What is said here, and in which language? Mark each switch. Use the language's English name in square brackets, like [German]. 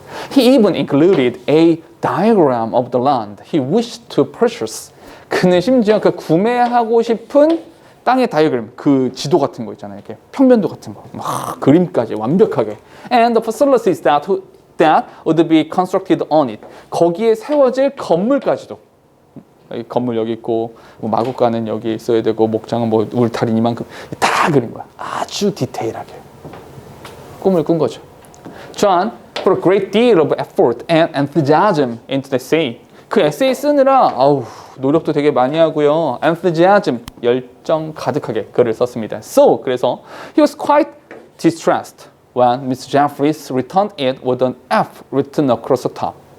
[English] He even included a diagram of the land he wished to purchase. [Korean] 그는 심지어 그 구매하고 싶은 땅의 다이어그램, 그 지도 같은 거 있잖아요. 이렇게 평면도 같은 거, 막 그림까지 완벽하게. [English] And the facilities that would be constructed on it. [Korean] 거기에 세워질 건물까지도. 건물 여기 있고, 뭐 마구간은 여기 있어야 되고, 목장은 뭐 울타리 이만큼 다 그린 거야. 아주 디테일하게. 꿈을 꾼 거죠. [English] John put a great deal of effort and enthusiasm into the essay. [Korean] 그 에세이 쓰느라 노력도 되게 많이 하고요. enthusiasm, 열정 가득하게 글을 썼습니다. [English] So, [Korean] 그래서 [English] he was quite distressed when Mr. Jeffries returned it with an F written across the top.